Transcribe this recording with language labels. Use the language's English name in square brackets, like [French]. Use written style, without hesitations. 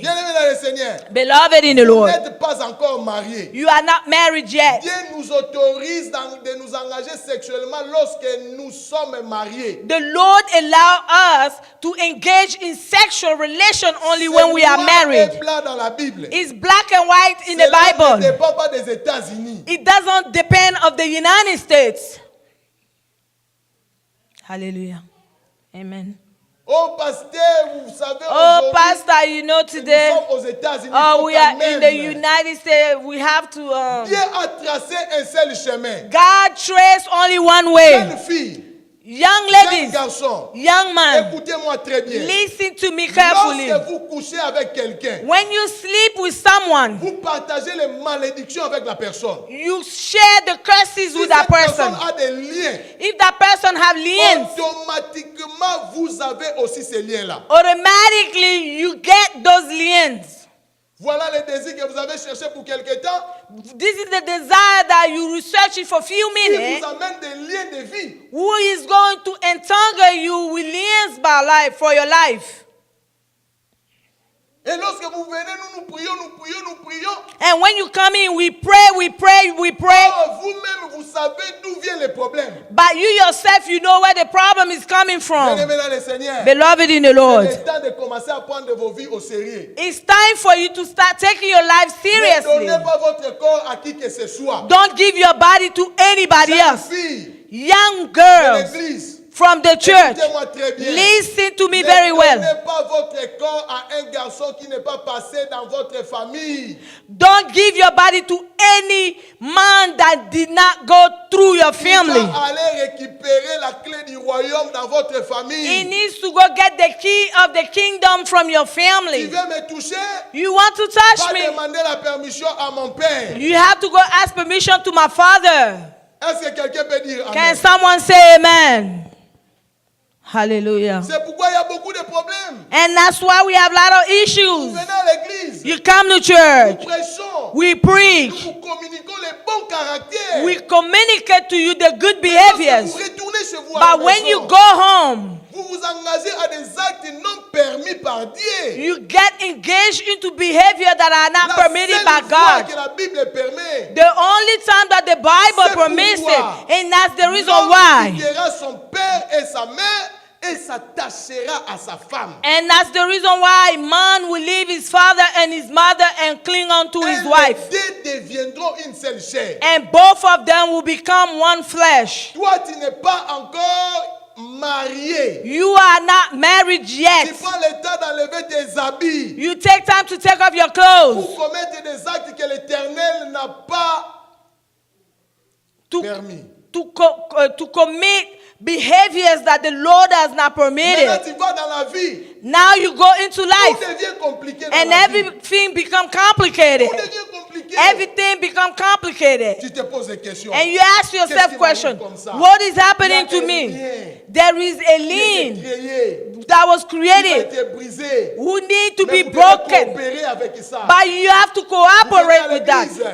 [French] Bien-aimés dans le Seigneur. [English] Beloved in the Lord. [French] Vous n'êtes pas encore mariés. [English] You are not married yet. [French] Dieu nous autorise de nous engager sexuellement lorsque nous sommes mariés. [English] The Lord allows us to engage in sexual relation only when we are married. [French] C'est blanc dans la Bible. [English] It's black and white in the [French] Cela [English] Bible. [French] ne dépend pas des États-Unis. [English] It doesn't depend of the United States. Hallelujah. Amen. [French] Oh, pasteur, vous savez, [English] oh, pastor, you know today, [French] nous sommes aux États-Unis, [English] we are in the United States. We have to. [French] Dieu a tracé un seul chemin. [English] God traced only one way. [French] Jeune fille, [English] young ladies, [French] garçon, [English] young man, [French] écoutez-moi très bien. [English] Listen to me carefully. [French] Lorsque vous couchez avec quelqu'un, [English] when you sleep with someone, [French] vous partagez les malédictions avec la personne. [English] You share the curses with that person. [French] A des liens, [English] if that person have liens, [French] automatiquement vous avez aussi ces liens-là. [English] Automatically you get those liens. [French] Voilà le désir que vous avez cherché pour quelque temps. [English] This is the desire that you research for a few minutes. [French] Qui vous amène des liens de vie. [English] Who is going to entangle you with liens by life for your life? [French] Et lorsque vous venez, nous prions. [English] And when you come in, we pray. [French] Oh, vous-même, vous savez d'où vient le problème. [English] But you yourself, you know where the problem is coming from. [French] Bien-aimés dans le Seigneur. [English] Beloved in the Lord. [French] C'est le temps de commencer à prendre vos vies au sérieux. [English] It's time for you to start taking your life seriously. [French] Ne donnez pas votre corps à qui que ce soit. [English] Don't give your body to anybody else. [French] Filles, [English] young girls from the church, listen to me very well. [French] Ne donnez pas votre corps à un garçon qui n'est pas passé dans votre famille. [English] Don't give your body to any man that did not go through your family. [French] Allez récupérer la clé du royaume dans votre famille. [English] He needs to go get the key of the kingdom from your family. [French] Tu veux me toucher? [English] You want to touch me? [French] Demander la permission à mon père. [English] You have to go ask permission to my father. [French] Est-ce que quelqu'un peut dire amen? [English] Can someone say amen? Hallelujah. [French] C'est pourquoi il y a beaucoup de problèmes. [English] And that's why we have a lot of issues. [French] Vous venez à l'église. [English] You come to church. [French] Nous prêchons. [English] We preach. [French] Nous communiquons les bons caractères. [English] We communicate to you the good behaviors. [French] Vous retournez chez vous [English] But when you go home, [French] vous vous engagez à des actes non permis par Dieu. [English] You get engaged into behavior that are not permitted by God. [French] Que la Bible permet. [English] The only time that the Bible permits it, and that's the reason why. [French] Il quittera son père et sa mère et s'attachera à sa femme. [English] And that's the reason why man will leave his father and his mother and cling on to his wife. [French] Les deux deviendront une seule chair. [English] And both of them will become one flesh. [French] Toi, tu n'es pas encore marié. [English] You are not married yet. [French] Tu prends le temps d'enlever tes habits. [English] You take time to take off your clothes. [French] Pour commettre des actes que l'Éternel n'a pas permis. [English] To commit behaviors that the Lord has not permitted. [French] Maintenant, tu vas dans la vie. [English] Now you go into life. [French] Tout devient compliqué dans [English] and [French] la [English] everything [French] vie. [English] become complicated. [French] Tout devient compliqué. [English] Everything become complicated. [French] Tu te poses des questions. [English] And you ask yourself question, what is happening to me? There is a lien that was created who need to be broken. But you have to cooperate with that.